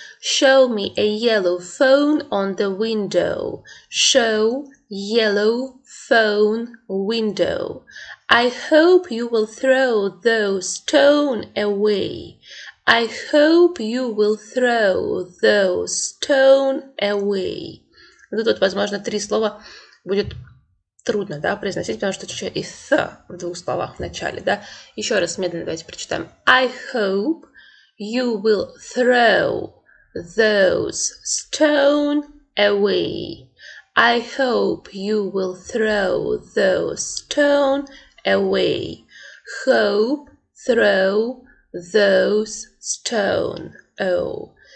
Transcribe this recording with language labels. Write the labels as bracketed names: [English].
[English] Show me a yellow phone on the window. Show, yellow, phone, window. I hope you will throw those stones away. I hope you will throw those stones away. [Russian] Ну, тут, возможно, 3 слова будет трудно, да, произносить, потому что чуть-чуть и «th» в 2 словах в начале, да. Еще раз медленно давайте прочитаем. [English] I hope you will throw those stones away. I hope you will throw those stones away. Hope, throw, those stone. Oh.